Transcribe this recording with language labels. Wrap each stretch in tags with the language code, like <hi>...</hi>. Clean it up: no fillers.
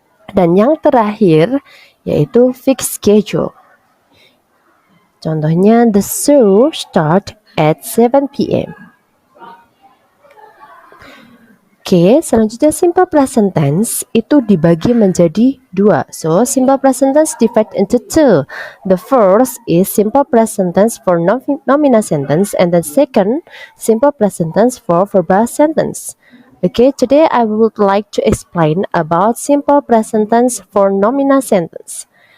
<id>Dan yang terakhir, yaitu</id> <en>fixed schedule.</en> <id>Contohnya,</id> <en>the show start at 7 p.m.</en> <id>Oke, selanjutnya simple present tense itu dibagi menjadi dua.</id> <en>So, simple present tense divide into two. The first is simple present tense for nominal sentence, and the second, simple present tense for verbal sentence. Okay, today I would like to explain about simple present tense for nominal sentence.</en>